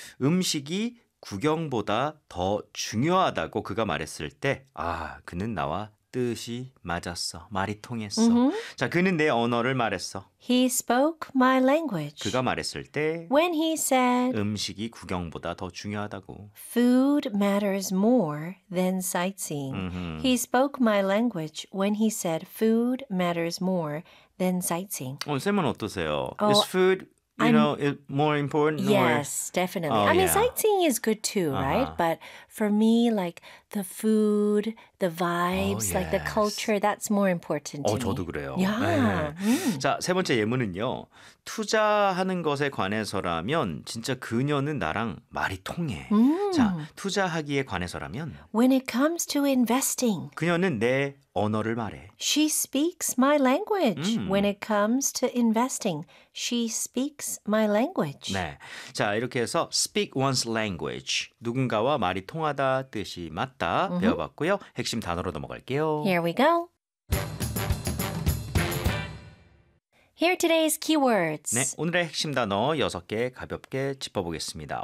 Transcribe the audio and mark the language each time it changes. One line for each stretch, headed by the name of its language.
Korean: 음식이 구경보다 더 중요하다고 그가 말했을 때 아, 그는 나와 뜻이 맞았어. 말이 통했어. 자, 그는 내 언어를 말했어.
English: He spoke my language.
Korean: 그가 말했을 때
English: When he said
Korean: 음식이 구경보다 더 중요하다고
English: Food matters more than sightseeing. He spoke my language when he said food matters more than sightseeing.
Korean: 어, 쌤은 어떠세요?
English: Is food You know, it more important? Yes, or... definitely. Oh, I mean, sightseeing is good too, right? But for me, like the food, the vibes, like the culture, that's more important to me.
Korean: 저도 그래요. Yeah. 네. 자, 세 번째 예문은요. 투자하는 것에 관해서라면 진짜 그녀는 나랑 말이 통해. 자, 투자하기에 관해서라면
English: When it comes to investing,
Korean: 그녀는 내 언어를 말해.
English: She speaks my language. When it comes to investing, she speaks my language.
Korean: 네. 자, 이렇게 해서 speak one's language. 누군가와 말이 통하다 뜻이 맞다 배워봤고요. 핵심 단어로 넘어갈게요.
English: Here we go. Here are today's keywords.
Korean: 네, 오늘의 핵심 단어 여섯 개 가볍게 짚어보겠습니다.